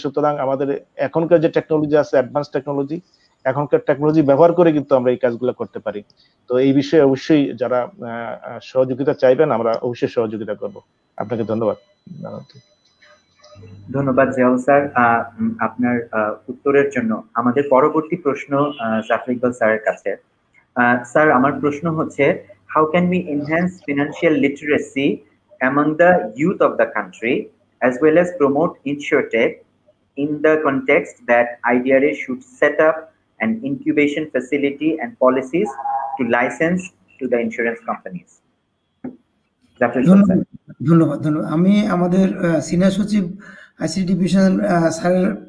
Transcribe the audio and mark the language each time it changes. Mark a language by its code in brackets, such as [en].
[bn] সুতরাং আমাদের এখনকার যে টেকনোলজি আছে, অ্যাডভান্স টেকনোলজি, এখনকার টেকনোলজি ব্যবহার করে কিন্তু আমরা এই কাজগুলো করতে পারি। তো এই বিষয়ে অবশ্যই যারা সহযোগিতা চাইবেন, আমরা অবশ্যই সহযোগিতা করব। আপনাকে ধন্যবাদ। ধন্যবাদ জিয়াউল স্যার আপনার উত্তরের জন্য। আমাদের পরবর্তী প্রশ্ন জাফর ইকবাল স্যারের কাছে। স্যার, আমার প্রশ্ন হচ্ছে, [en] How can we enhance financial literacy among the youth of the country as well as promote InsurTech in the context that IDRA should set up an incubation facility and policies to license to the insurance companies? [bn] ধন্যবাদ। আমি আমাদের senior সচিব ICT division স্যারের